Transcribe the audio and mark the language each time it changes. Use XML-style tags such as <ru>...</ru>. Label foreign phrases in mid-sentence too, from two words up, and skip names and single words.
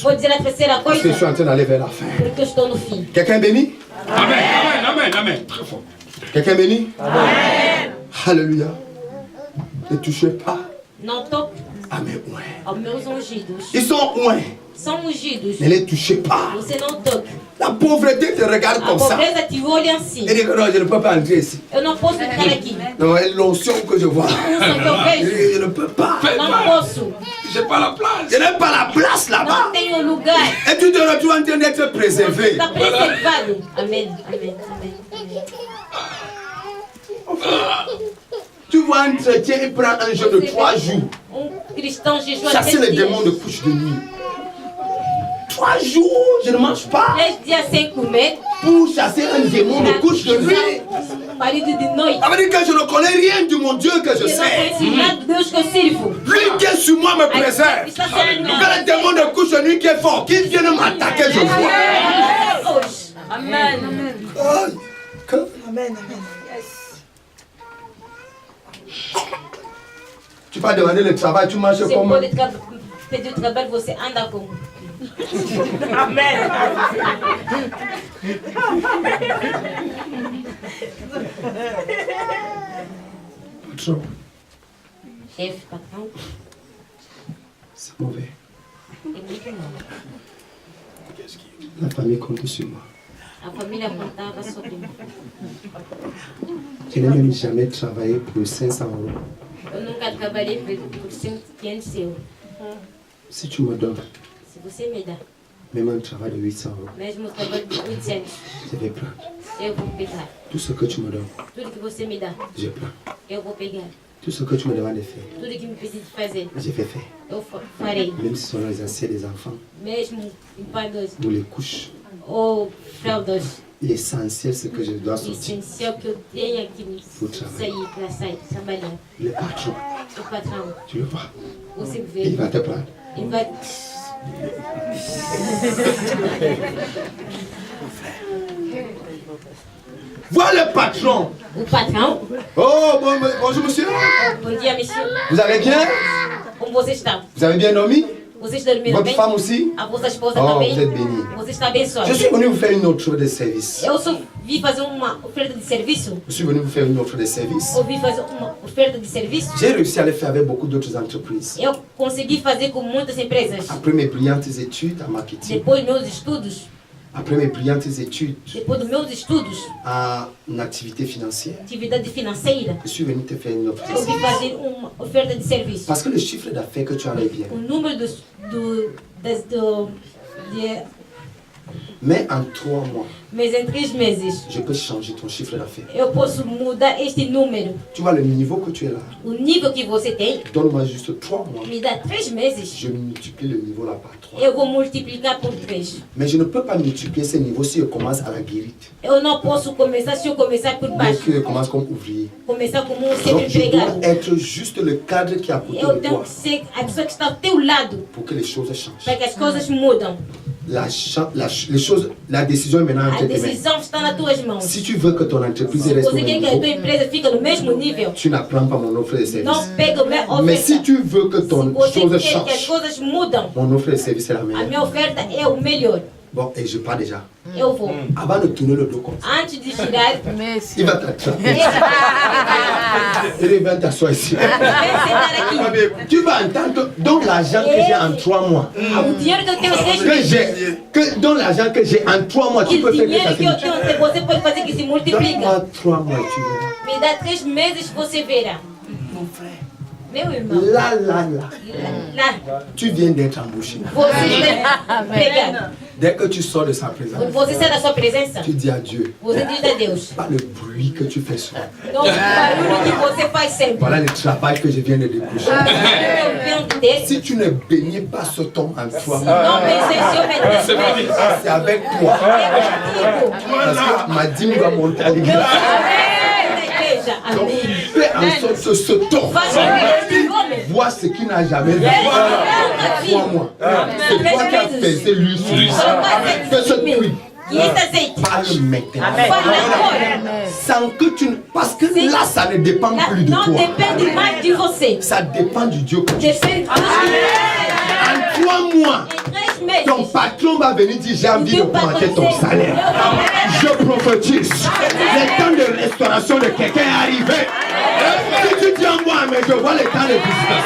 <pt>Vou dizer a terceira</pt> <fr>Parce que je suis</fr> <pt>coisa,</pt> <fr>en train d'aller vers la fin.</fr> <pt>porque eu estou no fim.</pt> <fr>Quelqu'un béni? Amen, amen, amen, amen. Très fort. Quelqu'un béni? Amen. Alléluia. Ne touchez pas</fr> <pt>Não toque</pt> <fr>à mes oins.</fr> <pt>aos meus ungidos.</pt> <fr>Ils sont oins.</fr> <pt>São ungidos.</pt> <fr>Ne les touchez pas.</fr> <pt>Você não toque.</pt> <fr>La pauvreté te regarde</fr> <pt>A</pt> <fr>comme ça.</fr> <pt>pobreza te olha assim.</pt> <fr>Et dit que non, je ne peux pas entrer ici.</fr> <pt>Eu não posso ficar aqui.</pt> <fr>Non, l'onction que je vois.</fr> <pt>Unção que eu vejo,</pt> <fr>Je ne peux pas.</fr> <pt>não posso.</pt> <fr>J'ai pas la place. Je n'ai pas la place là-bas.</fr> <pt>Não tenho lugar.</pt> <fr>Et tu te retrouves en train d'être préservé.</fr> <pt>Está preservado. Amém. Amém. Amém.</pt> <fr>Tu vois un chrétien, il prend un jeûne de 3 jours.</fr> <pt>Cristão jejua</pt> <fr>Chasser</fr> <pt>3</pt> <fr>les démons de</fr> <pt>dias.</pt> <fr>couche de nuit. 3 jours, je ne mange pas.</fr> <pt>3 dias sem comer.</pt> <fr>Pour chasser un démon de couche de nuit.</fr> <pt>Marido de noite.</pt> <fr>Ça veut dire que je ne connais rien de mon Dieu que je</fr> <pt>Eu não</pt> <fr>sais.</fr> <pt>conheço nada do Deus que eu sirvo.</pt> <fr>Lui qui est sur moi me préserve.</fr> <pt>Está sendo</pt> <fr>Donc quand le démon de couche de nuit qui est fort, qui vient m'attaquer, je vois.</fr> <pt>hoje. Amém. Aïe.</pt> <fr>Amen. Tu vas demander le travail, tu marches</fr> <pt>Você</pt> <fr>comme...</fr> <pt>pode pedir o trabalho, você anda como?</pt> <fr>Patron,</fr> <pt>Chefe, patrão,</pt> <fr>c'est mauvais.</fr> <pt>é muito mal.</pt> <fr>La famille compte sur moi.</fr> <pt>A família contava sobre mim.</pt> <fr>Je n'ai même jamais travaillé pour 500 €.</fr> <pt>Eu nunca trabalhei por 500 euros.</pt> <fr>Si tu me donnes</fr> <pt>Se você me dá,</pt> <fr>même un travail de 800 €,</fr> <pt>mesmo o trabalho de 800,</pt> <fr>je vais prendre.</fr> <pt>eu vou pegar.</pt> <fr>Tout ce que tu me donnes,</fr> <pt>Tudo que você me dá,</pt> <fr>je prends.</fr> <pt>eu vou pegar.</pt> <fr>Tout ce que tu me demandes de faire,</fr> <pt>Tudo que me pedir de fazer,</pt> <fr>je vais faire.</fr> <pt>eu farei.</pt> <fr>Même si ce sont les anciens des enfants,</fr> <pt>Mesmo em panos</pt> <fr>ou les couches.</fr> <pt>ou fraldas,</pt> <fr>L'essentiel, c'est que je dois sortir.</fr> <pt>essencial que eu tenha que Vou trabalhar. sair para sair, trabalhar.</pt> <fr>Le patron,</fr> <pt>O patrão,</pt> <fr>tu le vois,</fr> <pt>você</pt> <fr>il</fr> <pt>vê,</pt> <fr>va te prendre.</fr> <pt>ele vai.</pt> <fr>Vois le patron.</fr> <pt>O patrão,</pt> <fr>Oh, bonjour monsieur.</fr> <pt>bom dia, monsieur.</pt> <fr>Vous allez bien?</fr> <pt>Como você está?</pt> <fr>Vous avez bien dormi?</fr> <pt>Você Vocês dormiram</pt> <fr>Votre</fr> <pt>bem?</pt> <fr>femme aussi?</fr> <pt>A vossa esposa</pt> <fr>Oh,</fr> <pt>também?</pt> <fr>vous êtes bénis.</fr> <pt>Você está abençoado.</pt> <fr>Je suis venu vous faire une autre offre de service.</fr> <pt>Eu só vim fazer uma oferta de serviço.</pt> <fr>Je suis venu vous faire une offre de service.</fr> <pt>Eu vim fazer uma oferta de serviço.</pt> <fr>J'ai réussi à le faire avec beaucoup d'autres entreprises.</fr> <pt>Eu consegui fazer com muitas empresas.</pt> <fr>Après mes brillantes études en marketing,</fr> <pt>Depois dos meus estudos,</pt> <fr>après mes brillantes études</fr> <pt>depois dos meus estudos,</pt> <fr>en activité financière,</fr> <pt>atividade financeira,</pt> <fr>je suis venu te faire une offre de</fr> <pt>eu vim</pt> <fr>service.</fr> <pt>fazer uma oferta de serviço.</pt> <fr>Parce que le chiffre d'affaires que tu as est bien.</fr> <pt>O número de</pt> <fr>Mais en 3 mois,</fr> <pt>mas em 3 meses,</pt> <fr>je peux changer ton chiffre d'affaires.</fr> <pt>eu posso mudar este número.</pt> <fr>Tu vois le niveau que tu es là.</fr> <pt>O nível que você tem,</pt> <fr>Donne-moi juste 3 mois.</fr> <pt>me dá 3 meses.</pt> <fr>Je multiplie le niveau là par 3.</fr> <pt>Eu vou multiplicar por 3.</pt> <fr>Mais je ne peux pas multiplier ce niveau si je commence à la guérite.</fr> <pt>Eu não posso começar se eu começar por</pt> <fr>Bien</fr> <pt>baixo.</pt> <fr>que je commence comme ouvrier.</fr> <pt>Começar como um</pt> <fr>Donc</fr> <pt>sempre</pt> <fr>je dois</fr> <pt>empregado.</pt> <fr>être juste le cadre qui est à côté</fr> <pt>Eu</pt> <fr>de</fr> <pt>tenho</pt> <fr>toi</fr> <pt>que ser a pessoa que está ao teu lado</pt> <fr>pour que les choses changent.</fr> <pt>para que as coisas mudam.</pt> <fr>La décision est maintenant</fr> <pt>A</pt> <fr>entre tes mains.</fr> <pt>decisão está nas tuas mãos.</pt> <fr>Si tu veux que ton entreprise</fr> <pt>Se</pt> <fr>reste au</fr> <pt>você quer</pt> <fr>même</fr> <pt>que a tua</pt> <fr>niveau,</fr> <pt>empresa fique no mesmo nível,</pt> <fr>tu n'apprends pas mon offre de</fr> <pt>não</pt> <fr>service.</fr> <pt>pega o meu</pt> <fr>Mais si</fr> <pt>oferta.</pt> <fr>tu veux que</fr> <pt>Se</pt> <fr>ton</fr> <pt>você</pt> <fr>chose</fr> <pt>quer que as</pt> <fr>change,</fr> <pt>coisas mudam,</pt> <fr>mon offre de service est la</fr> <pt>a</pt> <fr>meilleure.</fr> <pt>minha oferta é o melhor.</pt> <fr>Bon, et je pars déjà.</fr> <pt>Eu vou.</pt> <fr>Avant de tourner le dos comme ça,</fr> <pt>Antes de girar,</pt> <fr>il va t'attraper.</fr> <pt>vem</pt> <fr>Il va t'asseoir ici.</fr> <pt>sentar aqui.</pt> <fr>Tu vas entendre, donc l'argent que j'ai en 3 mois,</fr> <pt>O dinheiro que eu tenho em 6 meses,</pt> <fr>dans l'argent que j'ai en 3 mois, tu</fr> <pt>o</pt> <fr>peux faire que</fr> <pt>dinheiro</pt> <fr>ça</fr> <pt>que eu</pt> <fr>se multiplie.</fr> <pt>tenho, você pode fazer que se multiplica.</pt> <fr>Donne-moi 3 mois, tu verras.</fr> <pt>Me dá 3 meses, você verá. Meu irmão,</pt> <fr>Là,</fr> <pt>lá,</pt> <fr>tu viens d'être embauché.</fr> <pt>você está pegado.</pt> <fr>Dès que tu sors de sa présence,</fr> <pt>Você sai da sua presença,</pt> <fr>tu dis à Dieu,</fr> <pt>você diz a Deus.</pt> <fr>pas le bruit que tu fais souvent.</fr> <pt>Não o barulho que você faz sempre.</pt> <fr>Voilà le travail que je viens de décrocher.</fr> <pt>Eu venho ter.</pt> <fr>Si tu ne bénis pas ce temps en toi,</fr> <pt>Não pensei se eu me</pt> <fr>c'est avec toi. Parce que ma dîme va monter à l'église. Donc, fais en sorte que ce temps voit ce qu'il n'a jamais vu. Crois-moi. C'est toi qui as fait, c'est lui. Que ce puits parle maintenant. Sans que tu ne... Parce que là, ça ne dépend plus de</fr> <pt>Não</pt> <fr>toi.</fr> <pt>depende mais de você.</pt> <fr>Ça dépend du Dieu que tu es.</fr> <pt>Depende</pt> <fr>En 3 mois,</fr> <pt>em 3 meses.</pt> <fr>ton patron va venir dire j'ai envie d'augmenter ton salaire. Je prophétise. Le temps de restauration de quelqu'un est arrivé. Si tu dis en moi, mais je vois le temps de business.</fr>